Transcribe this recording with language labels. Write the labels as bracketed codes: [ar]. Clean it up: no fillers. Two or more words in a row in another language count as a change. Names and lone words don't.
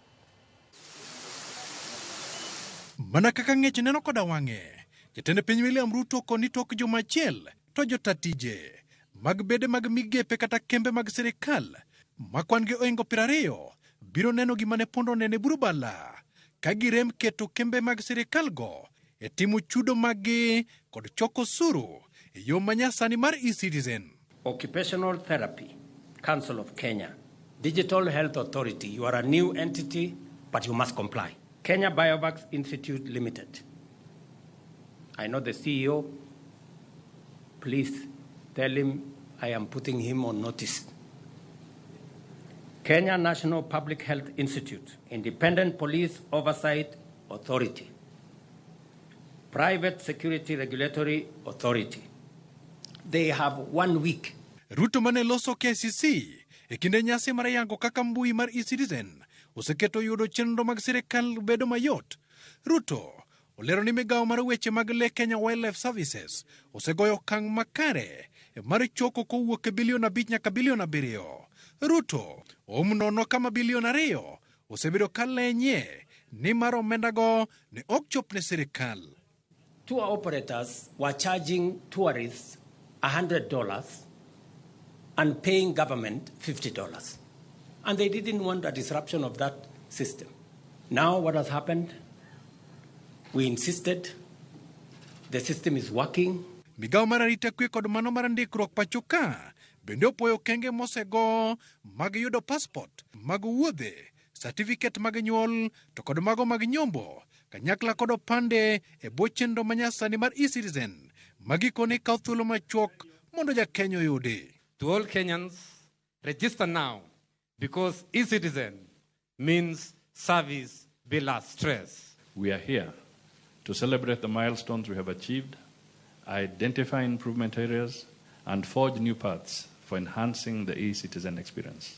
[luo] Mana kaka ng'ech neno koda wang'e, jatend piny William Ruto koni tok juma achiel to jotatije mag bede mag migepe kata kembe mag sirikal makwan gi oingo 20 biro neno gima ne pondo nene burubala ka girem keto kembe mag sirikal go e timo chudo magi kod choko suru e yo manyasani mar e-Citizen. [en] Occupational Therapy Council of Kenya, Digital Health Authority, you are a new entity but you must comply. Kenya Biovax Institute Limited, I know the CEO, please tell him I am putting him on notice. Kenya National Public Health Institute, Independent Police Oversight Authority, Private Security Regulatory Authority. They have 1 week. [luo] Ruto mane loso KCC e kinde nyasi mar yango kaka mbui mar e-Citizen oseketo yudo chenro mag sirikal bedo mayot. Ruto olero ni migawo mar weche mag le Kenya Wildlife Services osegoyo okang' makare mar choko kowuok e bilion 5 nyaka bilion 7. Ruto nono kama bilion 2 osebedo kalenye ni mar omenda go ne ok chop ne sirikal. [en] Tour operators were charging tourists $100 and paying government $50. And they didn't want a disruption of that system. Now what has happened? We insisted. The system is working. [luo] Migawo mar arita kwe kod mano mar ndikruok pachoka bende opoyo kenge mosego mag yudo passport, mag wuodhe, certificate mag nyuol to kod mago mag nyombo kanyakla kod opande e bwo chenro manyasani mar e-Citizen magikone kawo thuolo machuok mondo jakenya oyudi. [en] To all Kenyans, register now because e-Citizen means service bila stress. We are here to celebrate the milestones we have achieved, identify improvement areas, and forge new paths for enhancing the e-Citizen experience.